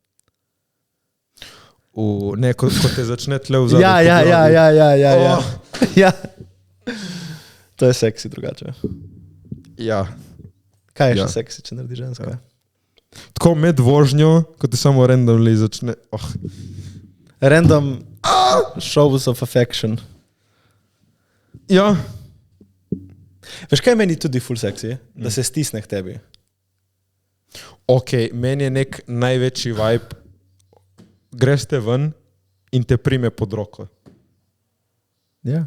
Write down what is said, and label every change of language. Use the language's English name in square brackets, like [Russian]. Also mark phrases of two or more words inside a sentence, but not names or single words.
[Slovenian] Ne, ko te začne tle v zadnji. Ja. To je seksi drugače. Ja. Kaj je še seksi, če naredi ženska? Tako med vožnjo, ko te samo randomly začne. [English] Random shows of affection. [Slovenian] Ja. Veš, kaj meni tudi full seksi? Da se stisne k tebi. Ok, meni je nek največji vibe. Greš te ven in te prime pod roko. Ja.